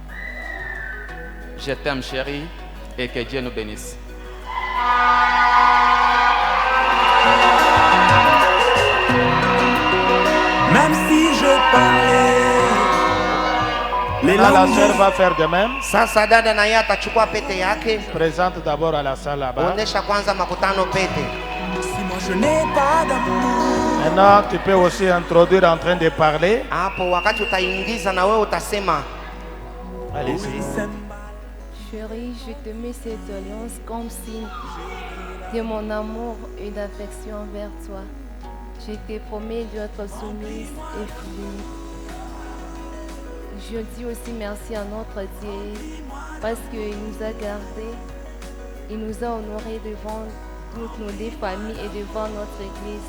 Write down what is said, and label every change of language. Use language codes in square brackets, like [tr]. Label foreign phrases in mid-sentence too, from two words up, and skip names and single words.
[fr] Je t'aime, chérie, et que Dieu nous bénisse. Même si je parlais les Là, la langues sœur va faire de même. [sw] Sasa dada na yeye atachukua pete yake. [fr] Présente d'abord à la salle là-bas. [sw] Onyesha kwanza makutano pete. [fr] si moi je n'ai pas d'amour. Maintenant, tu peux aussi introduire en train de parler. [sw] Hapo wakati utaingiza na wewe utasema. [fr] Allez-y. Chérie, je te mets cette alliance comme signe de mon amour et d'affection envers toi. Je te promets d'être soumise et fidèle. Je dis aussi merci à notre Dieu parce qu'il nous a gardés, il nous a honorés devant toutes nos deux familles et devant notre Église.